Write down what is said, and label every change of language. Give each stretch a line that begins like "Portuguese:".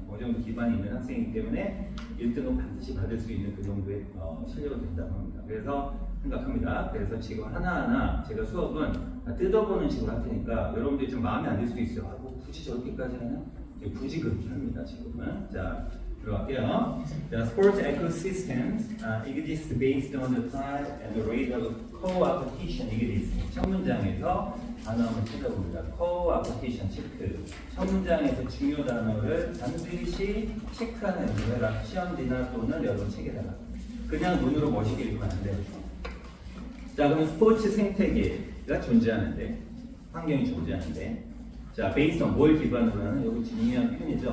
Korean: 어느 정도 기반이 있는 학생이기 때문에 1등은 반드시 받을 수 있는 그 정도의 실력이 된다고 합니다. 그래서 생각합니다. 그래서 지금 하나하나 제가 수업은 다 뜯어보는 식으로 할 테니까 여러분들이 좀 마음에 안 들 수도 있어요. 아, 뭐 굳이 저렇게까지 하나? 굳이 그렇게 합니다. 지금은. 자, 들어갈게요.
English: The sports ecosystems exist based on the size and the rate of co-opetition.
Korean: 이게 있습니다. 첫 문장에서 단어 한번 찾아봅니다. co-opetition 체크. 첫 문장에서 중요 단어를 반드시 체크하는 연습을 해라. 시험지나 또는 여러분 책에다가. 그냥 눈으로 멋있게 읽으면 안 돼요. 자, 그러면 스포츠 생태계가 존재하는데, 환경이 존재하는데, 자,
English: based on
Korean: 뭘 기반으로 하는, 여기 중요한 표현이죠.